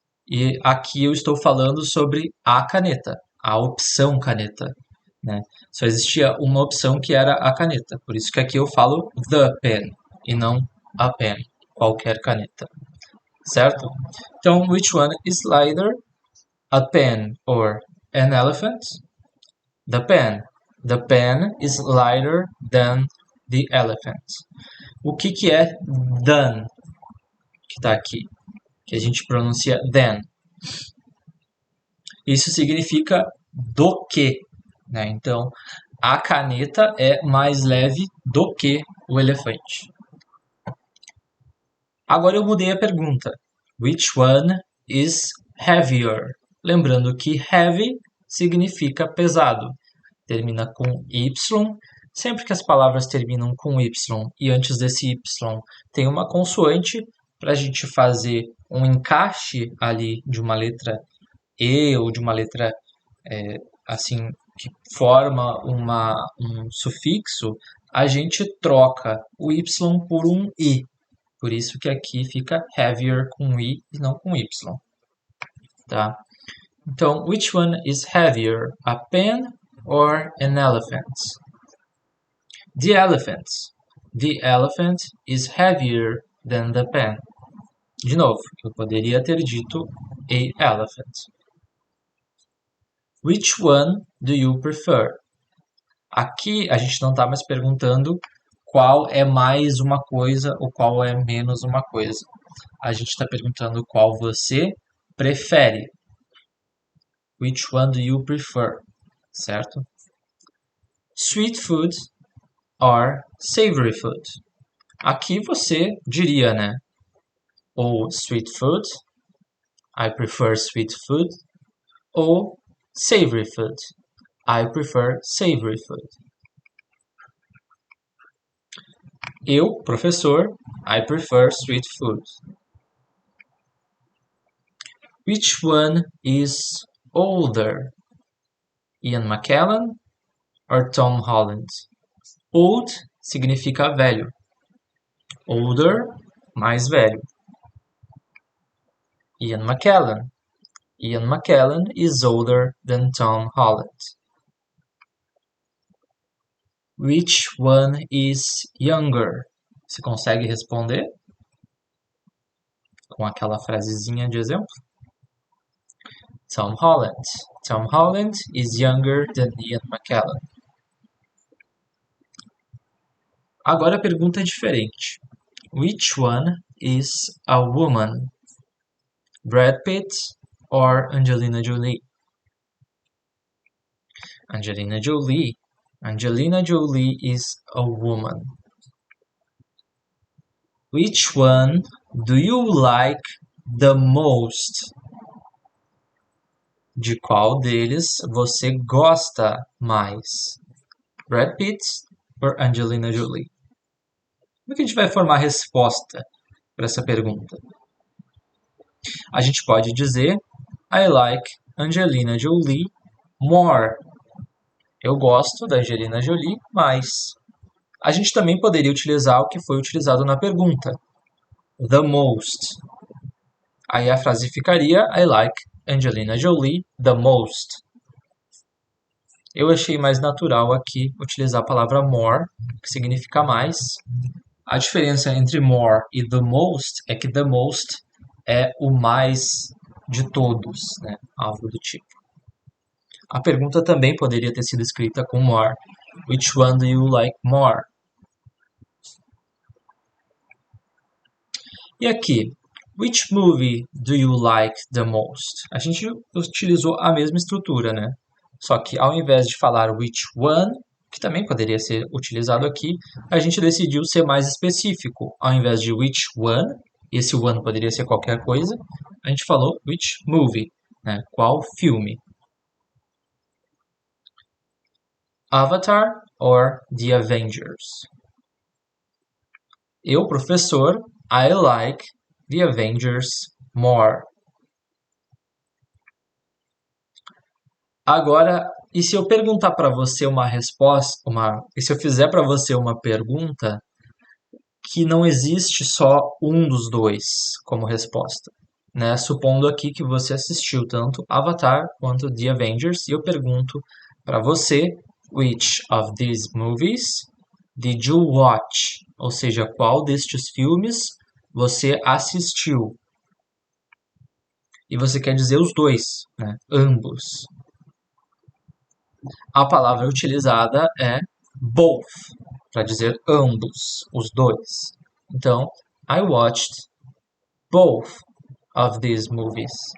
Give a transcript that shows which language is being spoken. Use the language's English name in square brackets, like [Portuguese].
[Portuguese] E aqui eu estou falando sobre a caneta, a opção caneta, né? Só existia uma opção que era a caneta, por isso que aqui eu falo [English] the pen [Portuguese] e não [English] a pen, [Portuguese] qualquer caneta, certo? [English] Então, which one is lighter, a pen or an elephant? The pen. The pen is lighter than the elephant. [Portuguese] O que é than, que está aqui, que a gente pronuncia than? Isso significa do que, né? Então, a caneta é mais leve do que o elefante. Agora eu mudei a pergunta. [English] Which one is heavier? [Portuguese] Lembrando que heavy significa pesado. Termina com Y. Sempre que as palavras terminam com Y e antes desse Y tem uma consoante para a gente fazer um encaixe ali de uma letra E ou de uma letra assim que forma um sufixo, a gente troca o Y por um I. Por isso que aqui fica heavier com I e não com Y. Tá? [English] Então, which one is heavier, a pen or an elephant? The elephant. The elephant is heavier than the pen. [Portuguese] De novo, eu poderia ter dito [English] a elephant. Which one do you prefer? [Portuguese] Aqui a gente não está mais perguntando qual é mais uma coisa ou qual é menos uma coisa. A gente está perguntando qual você prefere. [English] Which one do you prefer? Certo? Sweet food or savory food? [Portuguese] Aqui você diria, né? Ou [English] sweet food, I prefer sweet food. Ou savory food, I prefer savory food. [Portuguese] Eu, professor, [English] I prefer sweet food. Which one is older, Ian McKellen or Tom Holland? [Portuguese] Old significa velho. Older, mais velho. [English] Ian McKellen. Ian McKellen is older than Tom Holland. Which one is younger? [Portuguese] Você consegue responder com aquela frasezinha de exemplo? [English] Tom Holland. Tom Holland is younger than Ian McKellen. [Portuguese] Agora a pergunta é diferente. [English] Which one is a woman? Brad Pitt or Angelina Jolie? Angelina Jolie. Angelina Jolie is a woman. Which one do you like the most? [Portuguese] De qual deles você gosta mais? Brad Pitt ou Angelina Jolie? Como é que a gente vai formar a resposta para essa pergunta? A gente pode dizer [English] I like Angelina Jolie more. [Portuguese] Eu gosto da Angelina Jolie mais. A gente também poderia utilizar o que foi utilizado na pergunta. The most. Aí a frase ficaria [English] I like Angelina Jolie the most. [Portuguese] Eu achei mais natural aqui utilizar a palavra more, que significa mais. A diferença entre more e the most é que the most é o mais de todos, né? Algo do tipo. A pergunta também poderia ter sido escrita com more. [English] Which one do you like more? [Portuguese] E aqui, [English] which movie do you like the most? [Portuguese] A gente utilizou a mesma estrutura, né? Só que ao invés de falar which one, que também poderia ser utilizado aqui, a gente decidiu ser mais específico. Ao invés de which one, esse one poderia ser qualquer coisa, a gente falou which movie, né? Qual filme? [English] Avatar or The Avengers? [Portuguese] Eu, professor, [English] I like The Avengers more. [Portuguese] Agora, e se eu perguntar para você uma resposta, e se eu fizer para você uma pergunta que não existe só um dos dois como resposta, né? Supondo aqui que você assistiu tanto Avatar quanto The Avengers, e eu pergunto para você, [English] which of these movies did you watch? [Portuguese] Ou seja, qual destes filmes você assistiu? E você quer dizer os dois, né? Ambos. A palavra utilizada é both, para dizer ambos, os dois. [English] Então, I watched both of these movies.